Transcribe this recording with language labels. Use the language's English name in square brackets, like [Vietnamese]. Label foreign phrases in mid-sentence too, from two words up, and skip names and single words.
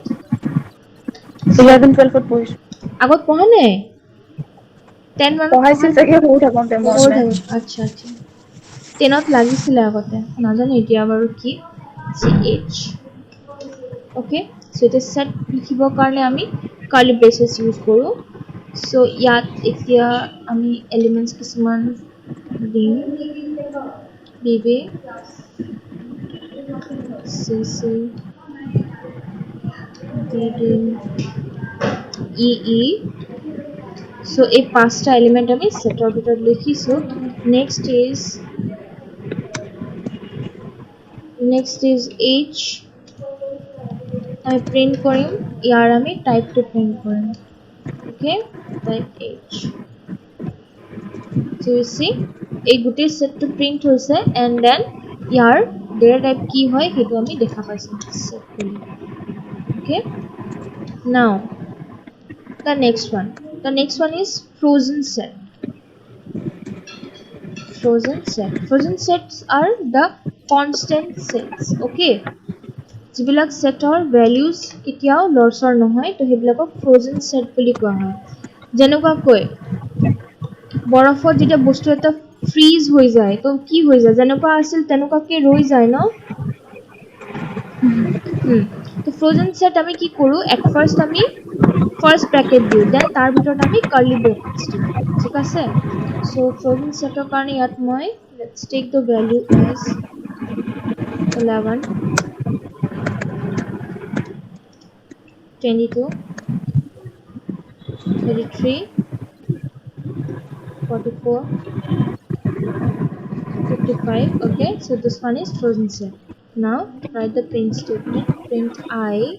[Assamese] 11 12 ত পঢ়িছো আগত পঢ়া নাই 10 মান পঢ়াইছিল চাগে বহুত থাকোঁতে মই আচ্ছা আচ্ছা 10 ত লাগিছিলে আগতে নাজানো এতিয়া বাৰু কি ch [English] okay so it is set [Assamese] লিখিবৰ কাৰণে আমি [English] curly braces use [Assamese] কৰো so ইয়াত এতিয়া আমি এলিমেন্টস কিছুমান দিম bb cc dd ee so এই পাঁচটা এলিমেন্ট আমি সেটৰ ভিতৰত লিখিছো next is h আমি প্রিন্ট কৰিম ইয়াৰ আমি টাইপটো প্রিন্ট কৰিম [English] okay type h so you see [Assamese] এই গোটেই সেটটো প্রিন্ট হৈছে [English] and then [Assamese] ইয়াৰ ডেটা টাইপ কি হয় হেতু আমি দেখা পাইছো set বুলি [English] okay now the next one is frozen set frozen set. Frozen sets are the constant sets. [Assamese] Okay, যিবিলাক সেটৰ ভ্যালুজ কেতিয়াও লৰচৰ নহয় তো সেইবিলাকক [English] frozen set [Assamese] বুলি কোৱা হয় যেনেকুৱাকৈ বৰফত যেতিয়া বস্তু এটা ফ্ৰিজ হৈ যায় তো কি হৈ যায় যেনেকুৱা আছিল তেনেকুৱাকে ৰৈ যায় ন তো [English] frozen set [Assamese] আমি কি কৰো [English] at first [Assamese] আমি [English] first bracket [Assamese] দিও দেন তাৰ ভিতৰত আমি [English] curly brackets [Assamese] দিও ঠিক আছে সো ফ্ৰোজেন সেটৰ কাৰণে ইয়াত মই [English] let's take the value as 11 22 33 44 55 okay so this one is frozen set now write the print statement print I